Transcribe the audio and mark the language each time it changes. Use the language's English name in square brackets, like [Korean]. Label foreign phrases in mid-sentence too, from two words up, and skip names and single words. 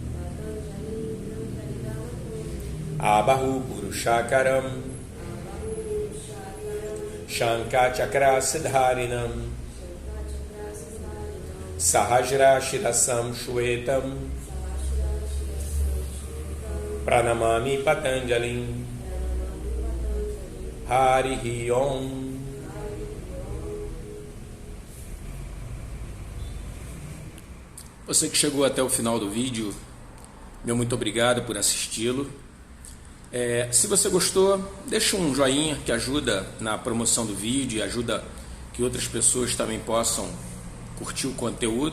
[Sanskrit] आबाहु पुरुषाकारं शङ्खचक्र असिधारिणम् सहस्र शिरसं श्वेतं प्रणमामि पतञ्जलिम् हरिः ॐ. [Portuguese] Você que chegou até o final do vídeo, meu muito obrigado por assisti-lo. Se você gostou, deixa um joinha que ajuda na promoção do vídeo e ajuda que outras pessoas também possam curtir o conteúdo.